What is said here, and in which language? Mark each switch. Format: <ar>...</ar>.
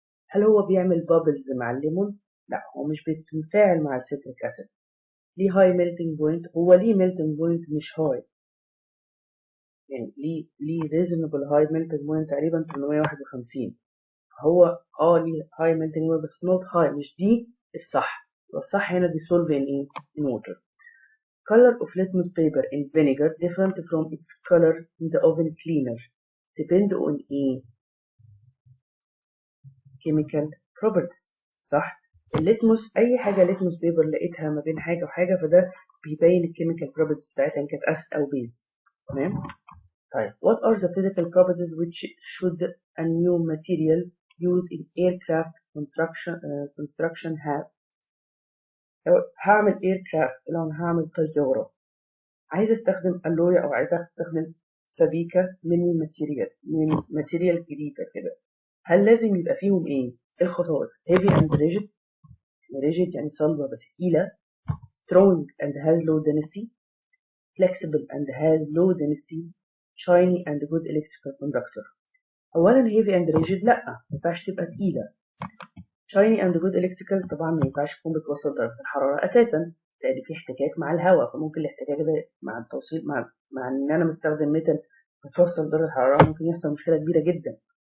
<ar>هل هو بيعمل بابلز مع الليمون؟ لا، هو مش بيتفاعل مع السيتريك اسيد. ليه هاي ميلتنج بوينت؟ هو ليه ميلتنج بوينت مش هاي، يعني ليه ريزونبل هاي ميلتنج بوينت تقريبا 851. هو ليه هاي ميلتنج بوينت بس نوت هاي، مش دي الصح.</ar> <en>الصح هنا dissolve in ايه؟ in water. Color of litmus paper in vinegar different from its color in the oven cleaner depend on ايه؟ chemical properties.</en> <ar>صح. الليتموس اي حاجه ليتموس بيبر لقيتها ما بين حاجه وحاجه فده بيبين الكيميكال بروبرتيز بتاعتها ان كانت اسيد او بيز. تمام. طيب</ar> <en>what are the physical properties which should a new material used in aircraft construction have؟</en> <ar>هعمل aircraft لو انا هعمل طياره عايزه استخدم alloy او عايزه استخدم سبيكه من ماتيريال جديده كده، هل لازم يبقى فيهم ايه الخصائص؟</ar> <en>heavy and rigid</en> <ar>يعني صلبة بس تقيلة.</ar> <en>strong and has low density. flexible and has low density. shiny and good electrical conductor.</en> <ar>أولا</ar> <en>heavy and rigid</en> <ar>لأ، ما ينفعش تبقى تقيلة.</ar> <en>shiny and good electrical</en> <ar>طبعا ما ينفعش تكون بتوصل درجة الحرارة أساسا لأن في احتكاك مع الهواء، فممكن الاحتكاك ده مع التوصيل مع إن أنا مستخدم ميتال بتوصل درجة الحرارة ممكن يحصل مشكلة كبيرة جدا.</ar>